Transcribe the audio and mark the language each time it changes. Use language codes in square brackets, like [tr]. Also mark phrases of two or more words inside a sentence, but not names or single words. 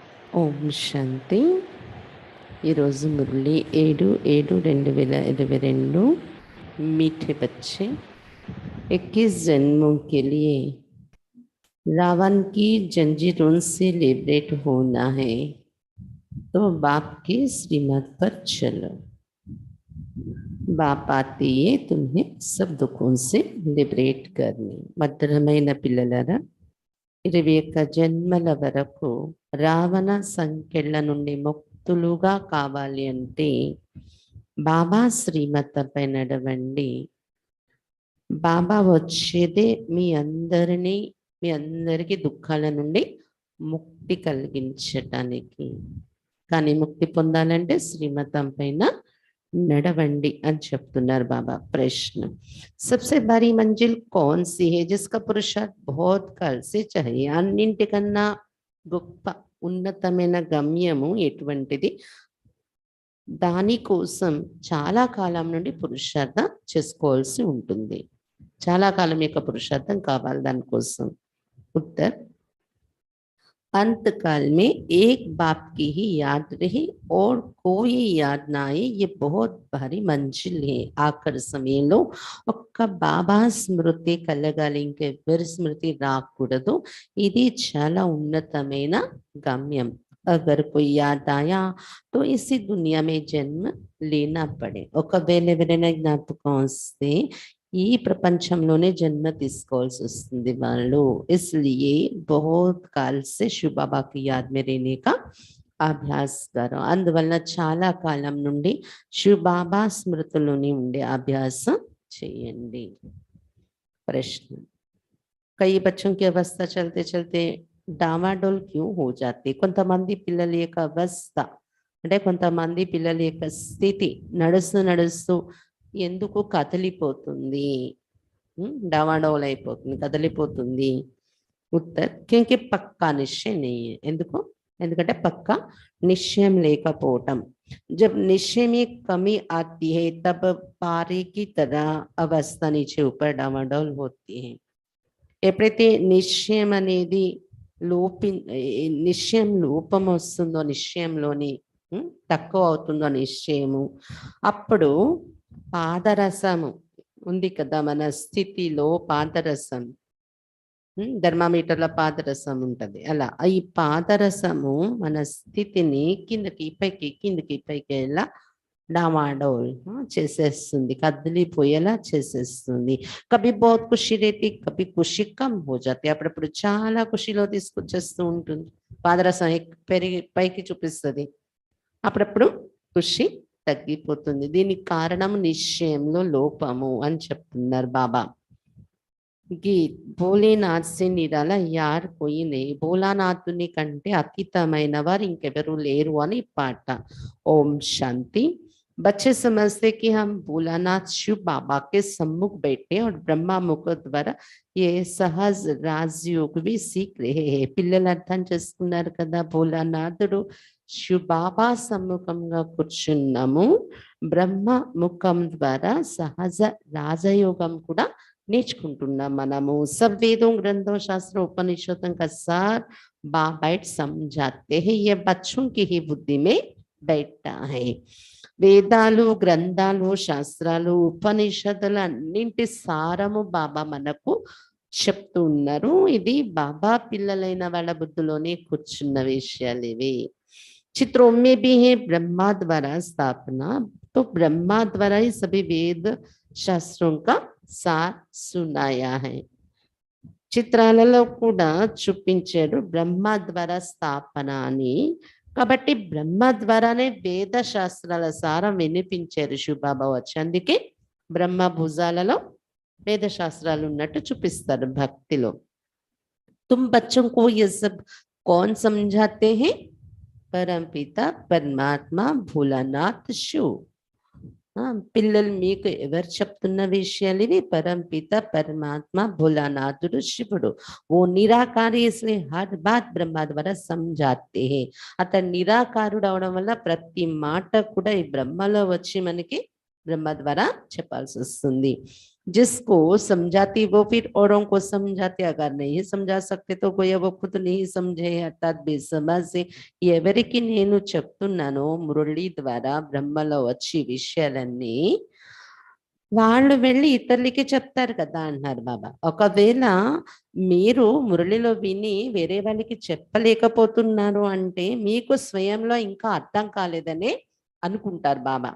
[te] ఓం శాంతి. ఈరోజు మురళి 7/7/2022. [hi] मीठे बच्चे, 21 जन्मों के लिए रावण की जंजीरों से लिबरेट होना है तो बाप की श्रीमत पर चलो। बाप आते ही तुम्हें सब दुखों से लिबरेट करने। [te] మధురమైన పిల్లలారా, 21 జన్మల వరకు రావణ సంకెళ్ళ నుండి ముక్తులుగా కావాలి అంటే బాబా శ్రీమతంపై నడవండి. బాబా వచ్చేదే మీ అందరికీ దుఃఖాల నుండి ముక్తి కలిగించటానికి. కానీ ముక్తి పొందాలంటే శ్రీమతం పైన नडवंडी అని చెప్తున్నారు బాబా. [hi] ప్రశ్న, सबसे बड़ी मंजिल कौन सी है जिसका पुरुषार्थ बहुत काल से चाहिए? [te] అన్నింటికన్నా గొప్ప ఉన్నతమైన గమ్యము ఎటువంటిది? దానికోసం చాలా కాలం నుండి పురుషార్థం చేసుకోవాల్సి ఉంటుంది. చాలా కాలం యొక్క పురుషార్థం కావాలి దానికోసం. [hi] ఉత్తర్, अंत काल में एक बाप की ही याद रहे और कोई याद ना आए, ये बहुत भारी मंजिल है. [te] ఆఖరి సమయంలో ఒక్క బాబా స్మృతి కలగాలి, ఇంకెవరి స్మృతి రాకూడదు. ఇది చాలా ఉన్నతమైన గమ్యం. [hi] अगर कोई याद आया तो इसी दुनिया में जन्म लेना पड़े. [te] ఒకవేళ ఎవరైనా జ్ఞాపకం వస్తే ఈ ప్రపంచంలోనే జన్మ తీసుకోవాల్సి వస్తుంది వాళ్ళు. [hi] इसलिए बहुत काल से शिव बाबा की याद में रहने का अभ्यास करो. [te] అందువలన చాలా కాలం నుండి శివ బాబా స్మృతిలోని ఉండే అభ్యాసం చేయండి. [hi] ప్రశ్న, कई बच्चों की अवस्था चलते चलते डामाडोल क्यों हो जाती? [te] కొంతమంది పిల్లల యొక్క అవస్థ అంటే కొంతమంది పిల్లల యొక్క స్థితి నడుస్తూ నడుస్తూ ఎందుకు కదిలిపోతుంది, డవాడోల్ అయిపోతుంది, కదిలిపోతుంది? [hi] उत्तर, क्योंकि पक्का निश्चय नहीं है. [te] ఎందుకంటే పక్కా నిశ్చయం లేకపోవటం. [hi] जब निश्चय में कमी आती है तब पारे की तरह अवस्था नीचे ऊपर डावाडोल होती है. [te] ఎప్పుడైతే నిశ్చయం అనేది నిశ్చయం లోపం వస్తుందో, నిశ్చయంలోని తక్కువ అవుతుందో నిశ్చయము, అప్పుడు పాదరసము ఉంది కదా మన స్థితిలో, పాదరసం థర్మామీటర్ల పాదరసం ఉంటది. అలా ఈ పాదరసము మన స్థితిని కిందకి పైకి ఎలా डामाडोल చేసేస్తుంది, కదిలిపోయేలా చేసేస్తుంది. [hi] कभी बहुत खुशी रहती, कभी खुशी कम हो जाती. [te] అప్పుడప్పుడు చాలా ఖుషిలో తీసుకొచ్చేస్తూ ఉంటుంది. పాదరసం పెరిగి పైకి చూపిస్తుంది, అప్పుడప్పుడు ఖుషి తగ్గిపోతుంది. దీనికి కారణం నిశ్చయంలో లోపము అని చెప్తున్నారు బాబా. [hi] गीत, भोलेनाथ से निराला यार कोई नहीं. [te] భోలానాథుని కంటే అతీతమైన వారు ఇంకెవరు లేరు అని పాట. ఓం శాంతి. [hi] बच्चे समझते कि हम भोलानाथ शिव बाबा के सम्मुख बैठे और ब्रह्मा मुख द्वारा ये सहज राजयोग भी सीख रहे हैं. [te] పిల్లలు అర్థం చేసుకున్నారు కదా, భోలానాథుడు శివ బాబా సమ్ముఖంగా కూర్చున్నాము, బ్రహ్మ ముఖం ద్వారా సహజ రాజయోగం కూడా నేర్చుకుంటున్నాం మనము. [hi] सब वेदों ग्रंथों शास्त्रों उपनिषदों का सार बैठ समझाते हैं. ये बच्चों की ही बुद्धि में बैठता है. [te] వేదాలు, గ్రంథాలు, శాస్త్రాలు, ఉపనిషత్తులు అన్నింటి సారము బాబా మనకు చెప్తూ ఉన్నారు. ఇది బాబా పిల్లలైన వాళ్ళ బుద్ధిలోనే కూర్చున్న విషయాలు ఇవి. [hi] चित्रों में भी है ब्रह्मा द्वारा स्थापना, तो ब्रह्मा द्वारा ही सभी वेद शास्त्रों का सार सुनाया है. [te] చిత్రాలలో కూడా చూపించాడు బ్రహ్మ ద్వారా స్థాపన అని. కాబట్టి బ్రహ్మ ద్వారానే వేద శాస్త్రాల సారం వినిపించారు శివబాబా వచ్చి. అందుకే బ్రహ్మ భుజాలలో వేద శాస్త్రాలు ఉన్నట్టు చూపిస్తారు భక్తిలో. [hi] तुम बच्चों को ये सब कौन समझाते हैं? परमपिता परमात्मा भोलानाथ शिव. [te] పిల్లలు మీకు ఎవరు చెప్తున్న విషయాలు ఇవి? పరంపిత పరమాత్మ భోలానాథుడు శివుడు. [hi] वो निराकारी, इसलिए हर बात ब्रह्मा द्वारा समझाते हैं. [te] అతను నిరాకారుడు అవడం వల్ల ప్రతి మాట కూడా ఈ బ్రహ్మలో వచ్చి మనకి బ్రహ్మ ద్వారా చెప్పాల్సి వస్తుంది. [hi] जिसको समझाती वो फिर औरों को समझाते, अगर नहीं समझा सकते तो कोई वो खुद नहीं समझे अर्थात बेसमझे [te] ఎవరికి నేను చెప్తున్నానో మురళి ద్వారా బ్రహ్మలో వచ్చి విషయాలన్నీ వాళ్ళు వెళ్ళి ఇతరులకి చెప్తారు కదా అంటున్నారు బాబా. ఒకవేళ మీరు మురళిలో విని వేరే వాళ్ళకి చెప్పలేకపోతున్నారు అంటే మీకు స్వయంలో ఇంకా అర్థం కాలేదనే అనుకుంటారు బాబా.